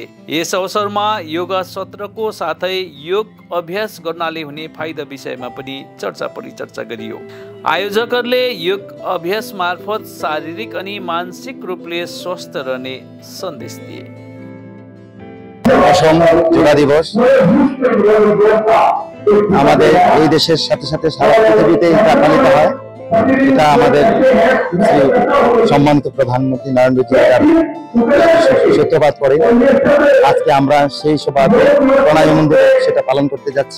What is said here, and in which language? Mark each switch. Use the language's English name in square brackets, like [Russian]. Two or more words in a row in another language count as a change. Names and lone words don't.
[Nepali] यस अवसरमा योगा सत्रको साथै योग अभ्यास गर्नाले हुने फाइदा विषयमा पनि चर्चा परिचर्चा गरियो। आयोजकहरूले योग अभ्यास मार्फत शारीरिक अनि मानसिक रूपले स्वस्थ रहने सन्देश दिए। [Bangla] योगा दिवस আমাদের এই দেশের সাথে সাথে সারা পৃথিবীতে এটা পালিত হয়। এটা আমাদের সম্মানিত প্রধানমন্ত্রী নরেন্দ্র মোদী সূত্রপাত করে। আজকে আমরা সেই সভাতে প্রণামী মন্দিরে সেটা পালন করতে যাচ্ছি।